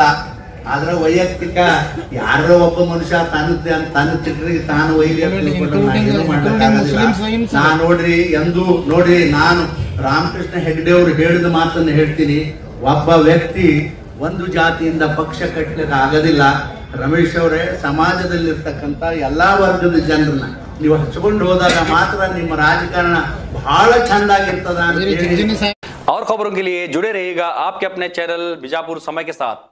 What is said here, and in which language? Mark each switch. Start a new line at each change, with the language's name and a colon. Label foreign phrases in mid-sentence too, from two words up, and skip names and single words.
Kannada: ಆದ್ರೆ ವೈಯಕ್ತಿಕ ಯಾರೋ ಒಬ್ಬ ಮನುಷ್ಯ ತನ್ನ ತಿಟ್ರಿಗೆ ತಾನು ವೈರಿ ನಾ ನೋಡ್ರಿ ನಾನು ರಾಮಕೃಷ್ಣ ಹೆಗ್ಡೆ ಅವರು ಹೇಳಿದ ಮಾತನ್ನು ಹೇಳ್ತೀನಿ. ಒಬ್ಬ ವ್ಯಕ್ತಿ ಒಂದು ಜಾತಿಯಿಂದ ಪಕ್ಷ ಕಟ್ಟಲಿಕ್ಕೆ ಆಗೋದಿಲ್ಲ. ರಮೇಶ್ ಅವರೇ, ಸಮಾಜದಲ್ಲಿರ್ತಕ್ಕಂಥ ಎಲ್ಲಾ ವರ್ಗದ ಜನರನ್ನ ನೀವು ಹಚ್ಕೊಂಡು ಹೋದಾಗ ಮಾತ್ರ ನಿಮ್ಮ ರಾಜಕಾರಣ ಬಹಳ ಚಂದಾಗಿರ್ತದ ಅಂತ ಹೇಳಿ।
Hindi: और खबरों के लिए जुड़े रहिएगा आपके अपने चैनल बीजापुर समय के साथ।